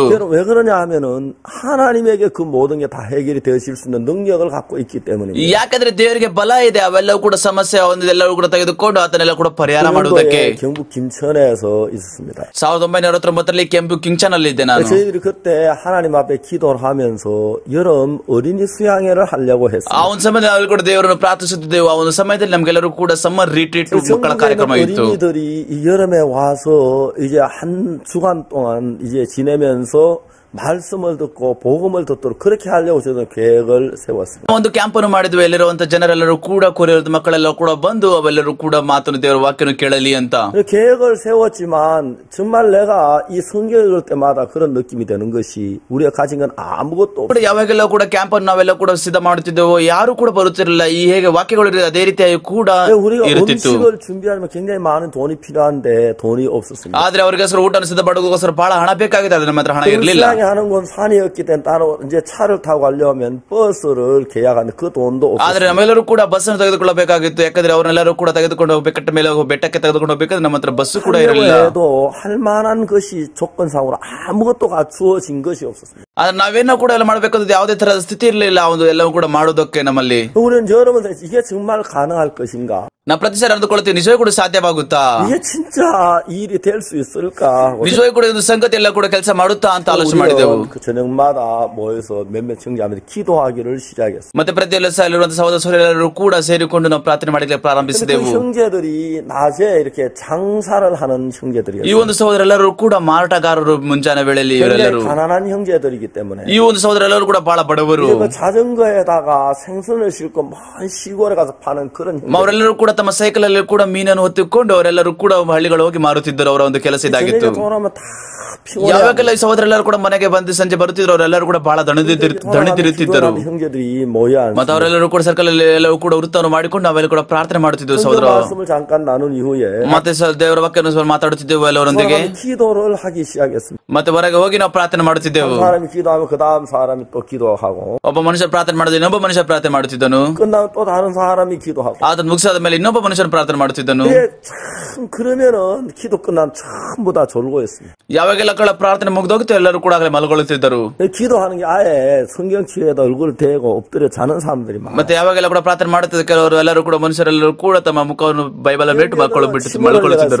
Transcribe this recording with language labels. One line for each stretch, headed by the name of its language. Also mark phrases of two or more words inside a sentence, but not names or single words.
Korean: 왜 그러냐 하면은 하나님에게 그 모든 게 다 해결이 되어질 수 있는 능력을 갖고 있기 때문입니다.
Kannada: ಯಾಕಂದ್ರೆ ದೇವರಿಗೆ ಬಲ ಇದೆ, ಅವೆಲ್ಲವೂ ಕೂಡ ಸಮಸ್ಯೆ ಎಲ್ಲವೂ ಕೂಡ ತೆಗೆದುಕೊಂಡು ಆತನೆಲ್ಲ ಕೂಡ ಪರಿಹಾರ ಮಾಡುವುದಕ್ಕೆ.
Korean: 경북 김천에서 있었습니다.
Kannada: 1969ರಲ್ಲಿ ಕೆಂಪು ಕಿಂಗ್ಚನ್ ಅಲ್ಲಿ ಇದ್ದೆ ನಾನು.
Korean: 저희들이 그때 하나님 앞에 기도를 하면서 여름 어린이 수양회를 하려고 했어요.
Kannada: ಆ ಒಂದು ಸಮಯದಲ್ಲಿ ನಾವು ಕೂಡ ದೇವರನ್ನು ಪ್ರಾರ್ಥಿಸುತ್ತಿದ್ದೆವು. ಆ ಒಂದು ಸಮಯದಲ್ಲಿ ನಮಗೆಲ್ಲರೂ ಕೂಡ
English: summer retreat
Kannada: ಮಕ್ಕಳ ಕಾರ್ಯಕ್ರಮ ಇತ್ತು.
Korean: 어린이들이 이 여름에 와서 이제 한 주간 동안 이제 지내면서 말씀을 듣고 복음을 듣도록 그렇게 하려고 저는 계획을 세웠습니다.
Kannada: ಒಂದು ಕ್ಯಾಂಪ್ ಅನ್ನು ಮಾಡಿದ್ವಿ. ಎಲ್ಲಿರುವಂತ ಜನರೆಲ್ಲರೂ ಕೂಡ ಕೊರಿಯದ ಮಕ್ಕಳೆಲ್ಲ ಕೂಡ ಬಂದು ಅವೆಲ್ಲರೂ ಕೂಡ ಮಾತನ್ನು ದೇವರ ವಾಕ್ಯವನ್ನು ಕೇಳಲಿ ಅಂತ
Korean: 계획을 세웠지만 정말 내가 이 성경을 읽을 때마다 그런 느낌이 되는 것이 우리가 가진 건 아무것도 없어요.
Kannada: ಯಾವಾಗೆಲ್ಲ ಕೂಡ ಕ್ಯಾಂಪ್ ಅನ್ನು ನಾವೆಲ್ಲ ಕೂಡ ಸಿದ್ಧ ಮಾಡುತ್ತಿದ್ದೆವು, ಯಾರು ಕೂಡ ಬರುತ್ತಿರಲಿಲ್ಲ. ಈ ಹೇಗೆ ವಾಕ್ಯಗಳು ಅದೇ ರೀತಿಯಾಗಿ ಕೂಡ ಇರುತ್ತಿತ್ತು.
Korean: 음식을 준비하려면 굉장히 많은 돈이 필요한데 돈이 없었습니다.
Kannada: ಆದ್ರೆ ಅವರಿಗೋಸ್ಕರ ಊಟ ಸಿದ್ಧ ಮಾಡೋದಕ್ಕೋಸ್ಕರ ಬಹಳ ಹಣ ಬೇಕಾಗಿದೆ, ಆದ್ರೆ ನಮ್ಮ ಹತ್ರ ಹಣ ಇರಲಿಲ್ಲ.
Korean: 하는 건 산이었기 때문에 따로 이제 차를 타고 가려면 버스를 계약하는데 그 돈도 없었어요.
Kannada: ಆದ್ರೆ ನಮ್ಮೆಲ್ಲರೂ ಕೂಡ ಬಸ್ ಅನ್ನು ತೆಗೆದುಕೊಳ್ಳಬೇಕಾಗಿತ್ತು. ಯಾಕಂದ್ರೆ ಅವರೆಲ್ಲರೂ ಕೂಡ ತೆಗೆದುಕೊಂಡು ಹೋಗ್ಬೇಕಟ್ಟ ಮೇಲೆ ಬೆಟ್ಟಕ್ಕೆ ತೆಗೆದುಕೊಂಡು ಹೋಗ್ಬೇಕಾದ್ರೆ ನಮ್ಮ ಹತ್ರ ಬಸ್ ಕೂಡ ಇರಲಿಲ್ಲ.
Korean: 할 만한 것이 조건상으로 아무것도 갖추어진 것이 없었습니다.
Kannada: ಆದ್ರೆ ನಾವೇನೋ ಕೂಡ ಎಲ್ಲ ಮಾಡಬೇಕಂದ್ರೆ ಯಾವುದೇ ತರಹದ ಸ್ಥಿತಿ ಇರಲಿಲ್ಲ ಒಂದು ಎಲ್ಲವೂ ಕೂಡ ಮಾಡೋದಕ್ಕೆ ನಮ್ಮಲ್ಲಿ.
Korean: 우리는 여러분들 이게 정말 가능할 것인가?
Kannada: ನಾವು ಪ್ರತಿ ಸಾರಿ ಅಂದುಕೊಳ್ತೀವಿ, ನಿಜವೇ ಕೂಡ ಸಾಧ್ಯವಾಗುತ್ತಾ,
Korean: 이게 진짜 일이 될 수 있을까?
Kannada: ನಿಜವೇ ಕೂಡ ಒಂದು ಸಂಗತಿ ಎಲ್ಲ ಕೂಡ ಕೆಲಸ ಮಾಡುತ್ತಾ ಅಂತ ಆಲೋಚನೆ ಮಾಡಿದೆವು.
Korean: 그 저녁마다 모여서 몇몇 청자하면서 기도하기를 시작했어요.
Kannada: ಮತ್ತೆ ಪ್ರತಿ ಎಲ್ಲರೂ ಸಹೋದರ ಸಹೋದರಿಯರು ಕೂಡ ಸೇರಿಕೊಂಡು ನಾವು ಪ್ರಾರ್ಥನೆ ಮಾಡಲಿಕ್ಕೆ ಪ್ರಾರಂಭಿಸಿದೆವು.
Korean: 형제들이 낮에 이렇게 장사를 하는 형제들이었어요.
Kannada: ಈ ಒಂದು ಸಹೋದರೆಲ್ಲರೂ ಕೂಡ ಮಾರಾಟಗಾರರು ಮುಂಜಾನೆ ವೇಳೆಯಲ್ಲಿ ಇವರೆಲ್ಲರೂ
Korean: 가난한 형제들이기 때문에
Kannada: ಈ ಒಂದು ಸಹೋದರೆಲ್ಲರೂ ಕೂಡ ಬಹಳ ಬಡವರು.
Korean: 자전거에다가 생선을 싣고 먼 시골에 가서 파는 그런
Kannada: ಅವರೆಲ್ಲರೂ ಕೂಡ ತಮ್ಮ ಸೈಕಲ್ ಅಲ್ಲಿ ಕೂಡ ಮೀನನ್ನು ಹೊತ್ತುಕೊಂಡು ಅವರೆಲ್ಲರೂ ಕೂಡ ಹಳ್ಳಿಗಳು ಹೋಗಿ ಮಾರುತ್ತಿದ್ದರು. ಅವರ ಒಂದು ಕೆಲಸ ಇದಾಗಿತ್ತು. ಯಾವಾಗೆಲ್ಲ ಈ ಸಹೋದರೆಲ್ಲರೂ ಕೂಡ ಮನೆಗೆ ಬಂದು ಸಂಜೆ ಬರುತ್ತಿದ್ರು, ಅವರೆಲ್ಲರೂ ಕೂಡ ಬಹಳ ದಣಿದಿರುತ್ತಿದ್ದರು. ಮತ್ತೆ ಅವರೆಲ್ಲರೂ ಕೂಡ ಸರ್ಕಲ್ ಅಲ್ಲಿ ಎಲ್ಲವೂ ಕೂಡ ವೃತ್ತವನ್ನು ಮಾಡಿಕೊಂಡು ನಾವೆಲ್ಲ ಕೂಡ ಪ್ರಾರ್ಥನೆ ಮಾಡುತ್ತಿದ್ದೆವು ಸಹೋದರ. ಮತ್ತೆ ದೇವರ ವಾಕ್ಯವನ್ನು ಮಾತಾಡುತ್ತಿದ್ದೆವು ಎಲ್ಲರೊಂದಿಗೆ. ಮತ್ತೆ ಹೊರಗೆ ಹೋಗಿ ನಾವು ಪ್ರಾರ್ಥನೆ ಮಾಡುತ್ತಿದ್ದೆವು.
Korean: 기도하면 그 다음 사람이 또 기도하고
Kannada: ಒಬ್ಬ ಮನುಷ್ಯ ಪ್ರಾರ್ಥನೆ ಮಾಡಿದ್ರೆ ಇನ್ನೊಬ್ಬ ಮನುಷ್ಯ ಪ್ರಾರ್ಥನೆ ಮಾಡುತ್ತಿದ್ದನು.
Korean: 끝나면 또 다른 사람이 기도하고.
Kannada: ಆತನ ಮುಗಿಸಾದ ಮೇಲೆ ಇನ್ನೊಬ್ಬ ಮನುಷ್ಯನ ಪ್ರಾರ್ಥನೆ ಮಾಡುತ್ತಿದ್ದನು.
Korean: 참 그러면은 기도 끝나면 전부 다 졸고 있습니다.
Kannada: ಯಾವಾಗೆಲ್ಲ ಪ್ರಾರ್ಥನೆ ಮುಗಿದೋಗಿತ್ತು ಎಲ್ಲರೂ ಕೂಡ ಆಗಲೇ ಮಲಗೊಳ್ಳುತ್ತಿದ್ದರು.
Korean: 기도하는 게 아예 성경치에다 얼굴을 대고 엎드려 자는 사람들이 많아요.
Kannada: ಮತ್ತೆ ಯಾವಾಗೆಲ್ಲ ಕೂಡ ಪ್ರಾರ್ಥನೆ ಮಾಡುತ್ತಿದ್ದ ಕೆಲವರು ಎಲ್ಲರೂ ಕೂಡ ಮನುಷ್ಯರೆಲ್ಲರೂ ಕೂಡ ತಮ್ಮ ಮುಖವನ್ನು ಬೈಬಲ್ ಬಿಟ್ಟು ಮಲ್ಕೊಳ್ಳುತ್ತಿದ್ದರು.